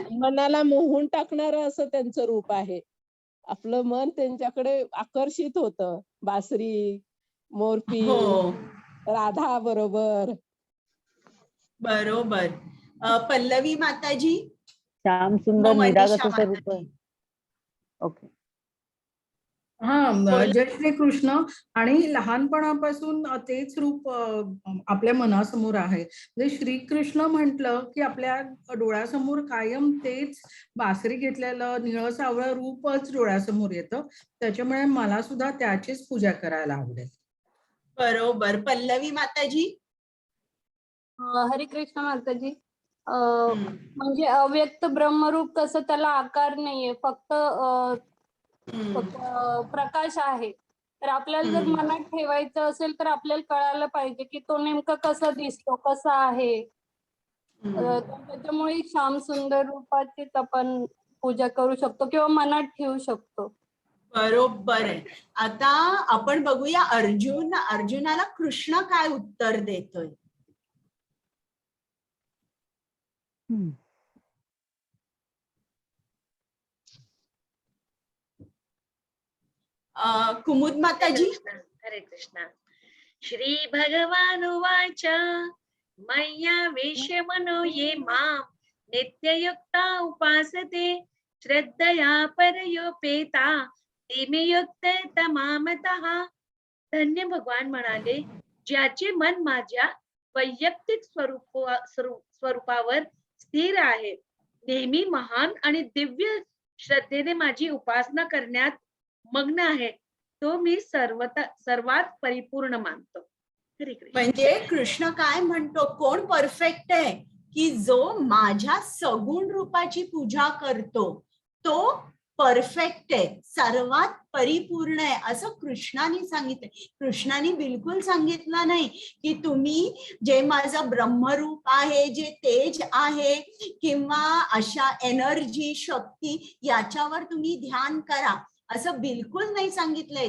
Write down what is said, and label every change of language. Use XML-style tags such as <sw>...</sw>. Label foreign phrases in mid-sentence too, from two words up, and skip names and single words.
<mr>मनाला मोहून टाकणारं असं त्यांचं रूप आहे. आपलं मन त्यांच्याकडे आकर्षित होतं. बासरी, मोरपी, हो, राधा बरोबर. बरोबर. पल्लवी माताजी, श्याम मग सुंदर निरागस मनीषा असं रूप आहे. माताजी. ओके. हा, जय श्री कृष्ण. आणि लहानपणापासून तेच रूप आपल्या मनासमोर आहे. म्हणजे श्रीकृष्ण म्हटलं की आपल्या डोळ्यासमोर कायम तेच बासरी घेतलेलं निळं सावळं रूपच डोळ्यासमोर येतं. त्याच्यामुळे मला सुद्धा त्याचीच पूजा करायला आवडेल. बरोबर. पल्लवी माताजी. हरे कृष्ण माताजी. हम्म. म्हणजे अव्यक्त ब्रह्मरूप कसं त्याला आकार नाहीये, फक्त हम्म. प्रकाश आहे. तर आपल्याला जर हम्म. मनात ठेवायचं असेल तर आपल्याला कळायला पाहिजे की तो नेमका कसा दिसतो, कसा आहे. हम्म. त्याच्यामुळे श्याम सुंदर रूपाचीच आपण पूजा करू शकतो किंवा मनात ठेवू शकतो. बरोबर आहे. आता आपण बघूया अर्जुनाला कृष्ण काय उत्तर देतोय. कुमुद माताजी. हरे कृष्ण.</mr> <sa>श्री भगवान उवाच मय्यावेश्य मनो ये मां नित्ययुक्ता उपासते श्रद्धया परयोपेता ते मे युक्ते तमामतः.</sa> <mr>धन्य भगवान म्हणाले, ज्याचे मन माझ्या वैयक्तिक स्वरूपावर स्थिर आहे, नेहमी महान आणि दिव्य श्रद्धेने माझी उपासना करण्यात मग्न आहे, तो मी सर्वात परिपूर्ण मानतो. हरे कृष्ण. म्हणजे कृष्ण काय म्हणतो, कोण परफेक्ट आहे की जो माझ्या सगुण रूपाची पूजा करतो तो परफेक्ट आहे, सर्वात परिपूर्ण आहे असं कृष्णाने सांगितलंय. कृष्णाने बिलकुल सांगितलं नाही की तुम्ही जे माझं ब्रह्मरूप आहे, जे तेज आहे किंवा अशा एनर्जी शक्ती याच्यावर तुम्ही ध्यान करा, असं बिलकुल नाही सांगितलंय.</mr>